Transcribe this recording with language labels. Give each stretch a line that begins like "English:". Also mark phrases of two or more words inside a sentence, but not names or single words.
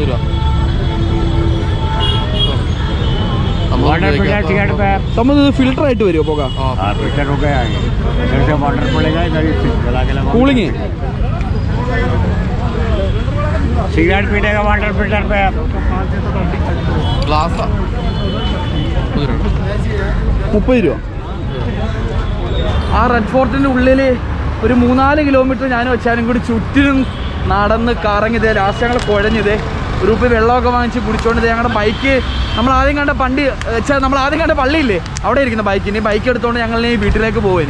Malayalam: നമ്മൾ ഇത് ഫിൽട്ടർ ആയിട്ട് വരുമോ പുക? കൂളിങ്
Hindi: सिगरेट पीने का वाटर फिल्टर पे
Malayalam: ഗ്ലാസ് 30 രൂപ. ആ റെഡ് ഫോർട്ടിൻ്റെ ഉള്ളിൽ ഒരു 3-4 കിലോമീറ്റർ ഞാൻ വെച്ചാലും കൂടി ചുറ്റിനും നടന്ന് കറങ്ങിയത്. ലാസ്റ്റ് ഞങ്ങൾ കുഴഞ്ഞത്. ഒരു ഉപ്പ് വെള്ളമൊക്കെ വാങ്ങിച്ച് കുടിച്ചോണ്ട് ഞങ്ങളുടെ ബൈക്ക് നമ്മൾ ആദ്യം കണ്ട പള്ളിയില്ലേ അവിടെ ഇരിക്കുന്ന ബൈക്കിന് ബൈക്ക് എടുത്തുകൊണ്ട് ഞങ്ങൾ ഈ വീട്ടിലേക്ക് പോകും.